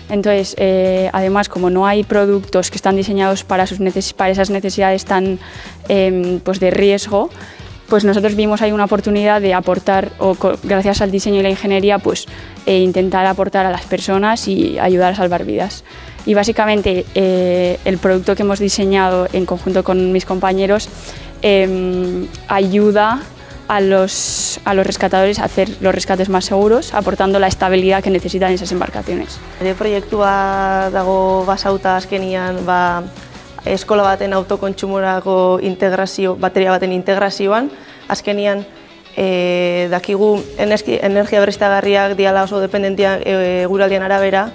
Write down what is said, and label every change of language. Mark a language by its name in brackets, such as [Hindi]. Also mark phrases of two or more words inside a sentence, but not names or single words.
[Spanish] Entonces, además, como no hay productos que están diseñados para esas necesidades tan de riesgo, nosotros vimos ahí una oportunidad de aportar, gracias al diseño y la ingeniería, intentar aportar a las personas y ayudar a salvar vidas. Y básicamente el producto que hemos diseñado en conjunto con mis compañeros ayuda a los rescatadores a hacer los rescates más seguros, aportando la estabilidad que necesitan esas embarcaciones. [Basque] Proiektua dago basauta azkenian eskola baten autokontsumorako bateria baten integrazioan, azkenian dakigu energia berriztagarriak diala oso dependentiak eguraldian arabera,